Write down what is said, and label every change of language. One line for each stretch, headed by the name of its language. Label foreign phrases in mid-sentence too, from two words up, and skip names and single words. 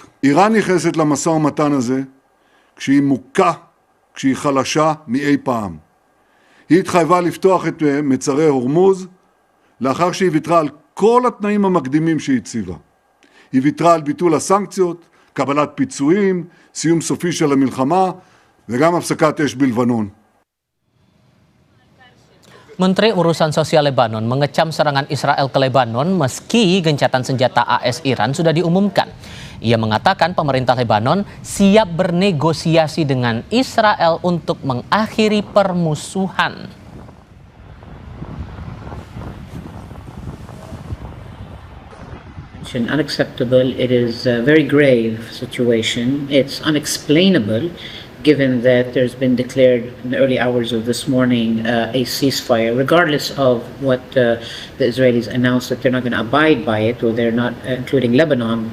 Hebrew: איראן נכנסת למשא ומתן הזה כשהיא מוכה, כשהיא חלשה מאי פעם. היא התחייבה לפתוח את מצרי הורמוז לאחר שהיא ויתרה על כל התנאים המקדימים שהיא הציבה. היא ויתרה על ביטול הסנקציות, קבלת פיצויים, סיום סופי של המלחמה וגם הפסקת אש בלבנון.
Indonesian: Menteri Urusan Sosial Lebanon mengecam serangan Israel ke Lebanon meski gencatan senjata AS Iran sudah diumumkan. Ia mengatakan pemerintah Lebanon siap bernegosiasi dengan Israel untuk mengakhiri permusuhan.
English: Unacceptable. It is a very grave situation. It's unexplainable given that there's been declared in the early hours of this morning a ceasefire, regardless of what the Israelis announced that they're not going to abide by it, or they're not, including Lebanon.